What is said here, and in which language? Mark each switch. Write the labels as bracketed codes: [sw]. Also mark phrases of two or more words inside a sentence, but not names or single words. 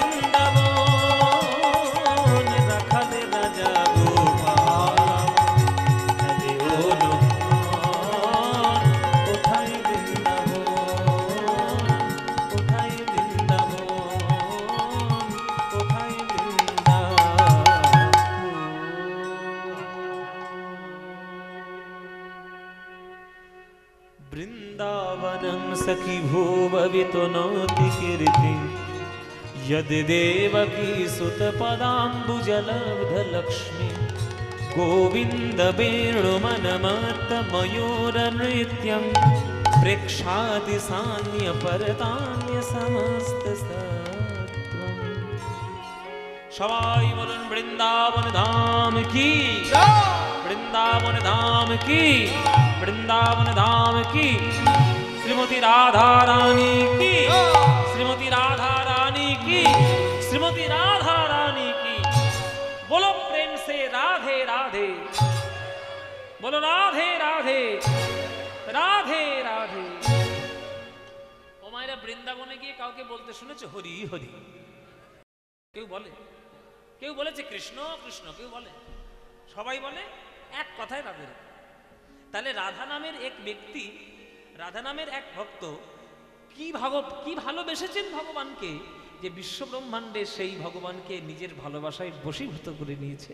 [bn] বৃন্দাবন রাখালে রাজা গোপাল, আরে ও লক্ষ্মণ কোথায় বৃন্দাবন, কোথায় বৃন্দাবন, কোথায় বৃন্দাবন। [sa] বৃন্দাবনম সখি ভুববিতো নৌতি কীর্তি, यदि देवकी सुत पदाम्बुजलब्ध लक्ष्मी, गोविंद वेणुमनमत्त मयूर नृत्यं, प्रेक्षाति सान्य परतान्य समस्त सत्वं। [bn] সবাই বলুন বৃন্দাবন ধাম কি, বৃন্দাবন ধাম কি, বৃন্দাবন ধাম কি। শ্রীমতী রাধা রানী কি, [hi] শ্রীমতী রাধা रानी की, श्रीमती राधा रानी की। बोलो प्रेम से राधे राधे, बोलो राधे राधे, राधे राधे। [bn] ও মায়েরা বৃন্দাবনে গিয়ে কাউকে বলতে শুনেছো হরি হরি? কেউ বলে? কেউ বলেছে কৃষ্ণ কৃষ্ণ? কেউ বলে? সবাই বলে এক কথায় রাধে। তাহলে রাধা নামের এক ব্যক্তি, রাধা নামের এক ভক্ত কি ভালোবেসেছেন ভগবানকে, যে বিশ্ব ব্রহ্মাণ্ডে সেই ভগবানকে নিজের ভালোবাসায় বশীভূত করে নিয়েছে।